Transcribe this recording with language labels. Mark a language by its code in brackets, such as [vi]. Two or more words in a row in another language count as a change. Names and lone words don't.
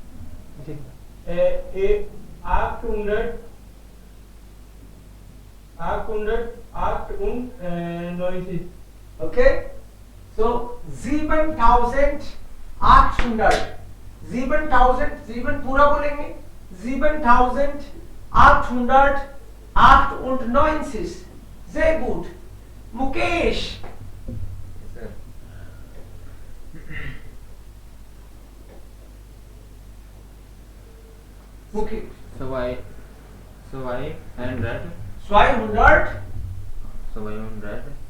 [en] 800. 98. Okay. So 7800. [hi] 7 पूरा बोलेंगे. [en] 7898. [de] Sehr gut. Mukesh. [en] Sir. Mukesh. So I 100. 200. 500.